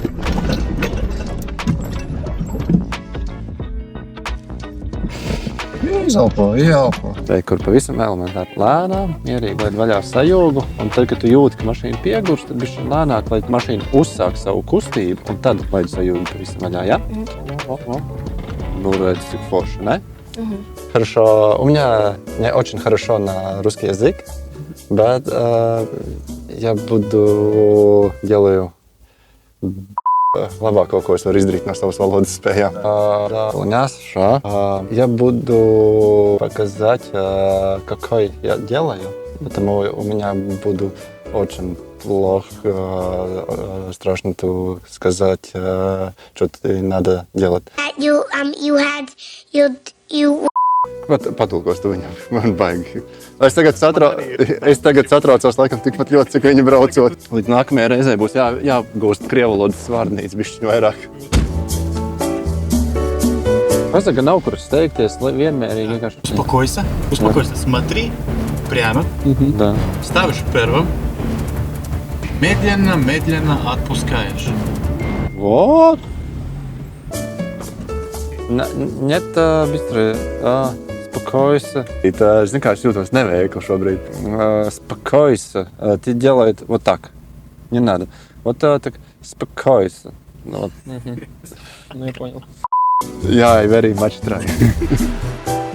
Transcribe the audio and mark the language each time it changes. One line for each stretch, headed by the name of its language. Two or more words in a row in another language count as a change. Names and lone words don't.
Latvian: Ieelpo. Te, kur pavisam elementāri lēnām, mierīgi laid vaļā sajūgu, un tad, kad tu jūti, ka mašīna piegurs, tad bišķi lēnāk, lai mašīna uzsāk savu kustību, un tad laid sajūgu pavisam vaļā, ja? Ну, redz, cik forši, ne?
Russian: Хорошо. У меня не очень хорошо на русский язык, but я буду делаю
Latvian: labāko, ko es varu izdarīt no savas valodas spējām.
Russian: Я буду показать, какой я делаю, потому у меня буду очень плохо, страшно сказать, что надо делать.
Latvian: Patulkos tu viņam, man baigi. Es tagad satraucos laikam tikpat ļoti, cik viņi braucot. Līdz nākamajai reizei būs jāgūst krievalodas vārnīca bišķiņ vairāk. Es tagad nav kur steigties, vienmērīgi vienkārši.
Russian: Успокойся, смотри прямо. Да. Ставишь первым. Медленно отпускаешь. Вот. Нет, быстро. Спокойся. Это,
Latvian: зini kā, es jūtos neveikli šobrīd.
Russian: Спокойся. Ты делай вот так. Не надо. Вот так. Спокойся. Ну, я понял.
English: Yeah, I very much try.